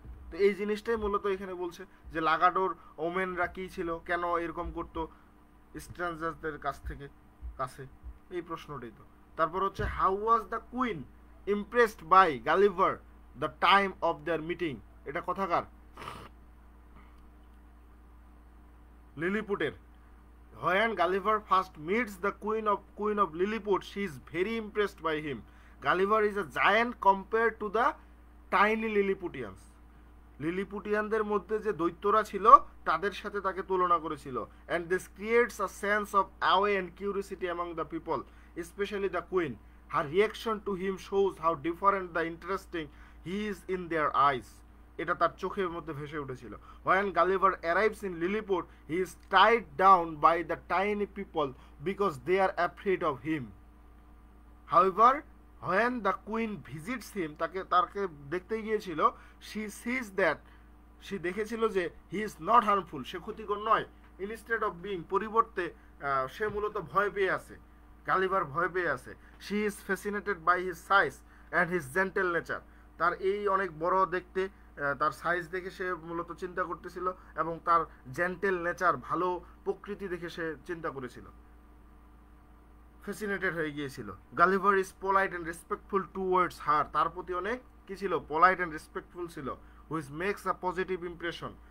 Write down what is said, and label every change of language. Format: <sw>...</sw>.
<bn>তো এই জিনিসটাই মূলত এখানে বলছে যে লাগাডোর ওমেনরা কি ছিল, কেন এরকম করতো স্ট্রেঞ্জারদের কাছে, এই প্রশ্নটাই। তো তারপর হচ্ছে</bn> <en>how was the queen impressed by Gulliver the time of their meeting,</en> <bn>এটা কথাকার লিলিপুটের।</bn> <en>When Gulliver first meets the queen of Lilliput, she is very impressed by him. Gulliver is a giant compared to the tiny Lilliputians.</en> <bn>লিলিপুটিয়ানদের মধ্যে যে দৈত্যরা ছিল তাদের সাথে তাকে তুলনা করেছিল।</bn> <en>and this creates a sense of awe and curiosity among the people, especially the queen. Her reaction to him shows how different the interesting he is in their eyes.</en> <bn>এটা তার চোখের মধ্যে ভেসে উঠেছিল।</bn> <en>when Gulliver arrives in Lilliput, he is tied down by the tiny people because they are afraid of him. However, when the queen visits him,</en> <bn>তাকে দেখতে গিয়েছিল,</bn> <en>she sees that,</en> <bn>সে দেখেছিল যে</bn> <en>he is not harmful,</en> <bn>সে ক্ষতিকর নয়।</bn> <en>instead of being,</en> <bn>পরিবর্তে সে মূলত ভয় পেয়ে আছে, গালিভার ভয় পেয়ে আছে।</bn> <en>she is fascinated by his size and his gentle nature,</en> <bn>তার এই অনেক বড় দেখতে তার সাইজ দেখে সে মূলত চিন্তা করতেছিল এবং তার জেন্টেল নেচার, ভালো প্রকৃতি দেখে সে চিন্তা করেছিল, ফ্যাসিনেটেড হয়ে গিয়েছিল।</bn> <en>Gulliver is polite and respectful towards her,</en> <bn>তার প্রতি অনেক কি ছিল,</bn> <en>Polite and respectful ছিল, which makes a positive impression.</en>